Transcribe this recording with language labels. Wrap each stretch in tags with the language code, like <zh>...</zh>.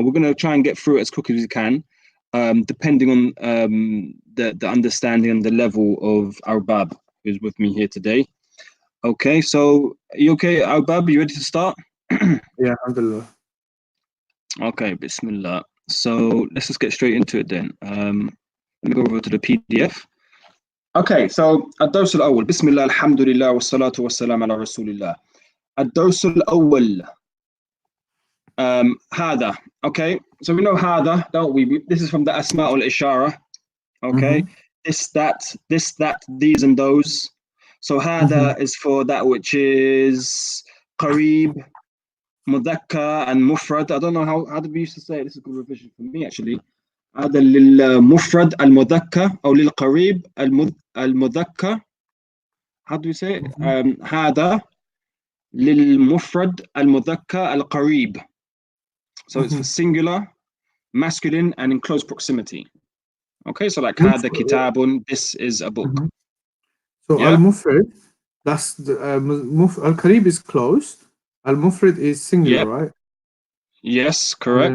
<en>We're going to try and get through it as quick as we can. Depending on the understanding and the level of Arbab, who's with me here today. Okay, so are you okay, Arbab? You ready to start? Yeah, alhamdulillah. Okay, Bismillah. So let's just get straight into it then. Let me go over to the PDF. Okay, so</en> <ar>الدرس الأول بسم الله الحمد لله والصلاة والسلام على رسول الله. الدرس الأول هذا.</ar> <en>Okay, so we know هذا, don't we? This is from the Asma al-Ishara. Okay, this, that, these and those. So هذا is for that which is قريب, مذكر and mufrad. I don't know how do we used to say it. This is a good revision for me actually.</en> <ar>هذا للمفرد المذكر أو للقريب المذكر.</ar> <en>How do we say it?</en> <ar>هذا للمفرد المذكر القريب.</ar> <en>So it's for singular, masculine, and in close proximity. Okay, so like</en> <ar>هذا كتاب,</ar> <en>this is a book. So yeah? Al-Mufrid, that's the Al-Qarib is close. Al-Mufrid is singular, right? Yes, correct.</en>